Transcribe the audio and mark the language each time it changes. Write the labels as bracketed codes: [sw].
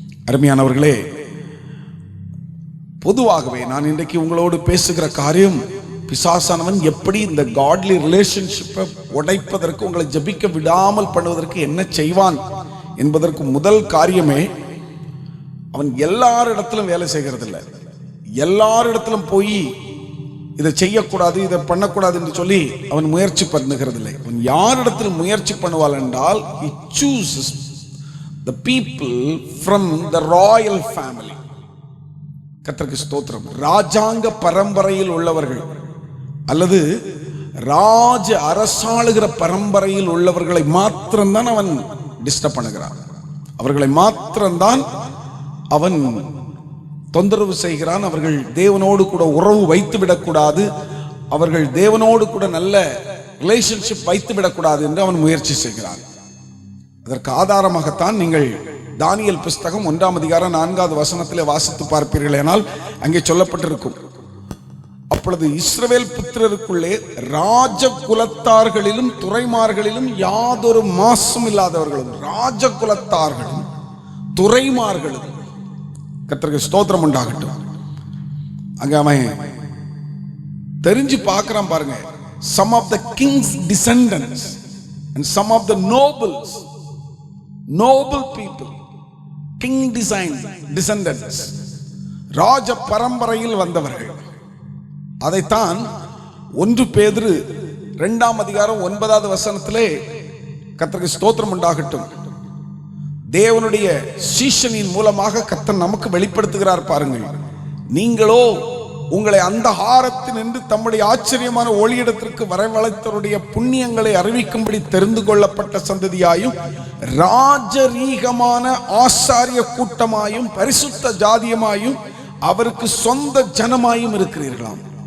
[ta] அருமையானவர்களே, பொதுவாகவே நான் இன்றைக்கு உங்களோடு பேசுகிற காரியம், பிசாசானவன் எப்படி இந்த காட்லி ரிலேஷன்ஷிப்பை உடைப்பதற்கு, உங்களை ஜபிக்க விடாமல் பண்ணுவதற்கு என்ன செய்வான் என்பதற்கு முதல் காரியமே, அவன் எல்லாரிடத்திலும் வேலை செய்கிறது இல்லை. எல்லாரிடத்திலும் போய் இதை செய்யக்கூடாது, இதை பண்ணக்கூடாது என்று சொல்லி அவன் முயற்சி பண்ணுகிறது இல்லை. அவன் யாரிடத்தில் முயற்சி பண்ணுவாள் என்றால், [en] he chooses the people from the royal family. [ta] கர்த்தருக்கு ஸ்தோத்திரம். ராஜாங்க பரம்பரையில் உள்ளவர்கள் அல்லது ராஜ அரசாளுகிற பரம்பரையில் உள்ளவர்களை மாத்திரம்தான் அவன் டிஸ்டர்ப் பண்ணுகிறான். அவர்களை மாத்திரம்தான் அவன் தொந்தரவு செய்கிறான். அவர்கள் தேவனோடு கூட உறவு வைத்து விடக்கூடாது, அவர்கள் தேவனோடு கூட நல்ல ரிலேஷன்ஷிப் வைத்து விடக்கூடாது என்று அவன் முயற்சி செய்கிறான். அதற்கு ஆதாரமாகத்தான் நீங்கள் தானியேல் புஸ்தகம் 1ஆம் அதிகாரம் 4வது வசனத்திலே வாசித்து பார்ப்பீர்கள். ஆனால் அங்கே சொல்லப்பட்டிருக்கும், அப்பொழுது இஸ்ரவேல் புத்திரருக்குள்ளே ராஜ குலத்தார்களிலும் துறைமார்களிலும் யாதொரு மாசும் இல்லாதவர்களும், ராஜ குலத்தார்களும் துறைமார்களும், கர்த்தருக்கு ஸ்தோத்திரம் உண்டாகட்டும். அங்க அவன் தெரிஞ்சு பார்க்கிறான் பாருங்க, [en] some of the king's descendants and some of the noble people, king descendants, [ta] ராஜ பரம்பரையில் வந்தவர்கள். அதைத்தான் 1 பேதுரு 2ஆம் அதிகாரம் 9வது வசனத்திலே கர்த்தருக்கு ஸ்தோத்திரம் உண்டாகட்டும், தேவனுடைய சீஷனின் மூலமாக கர்த்தர் நமக்கு வெளிப்படுத்துகிறார் பாருங்கள். நீங்களோ உங்களை அந்த ஹாரத்தினின்று தம்முடைய ஆச்சரியமான ஒளியிடத்திற்கு வரவழைத்தவருடைய புண்ணியங்களை அறிவிக்கும்படி தெரிந்து கொள்ளப்பட்ட சந்ததியாயும் ராஜரீகமான ஆசாரிய கூட்டமாயும் பரிசுத்த ஜாதியமாயும் அவருக்கு சொந்த ஜனமாயும் இருக்கிறீர்களாம்.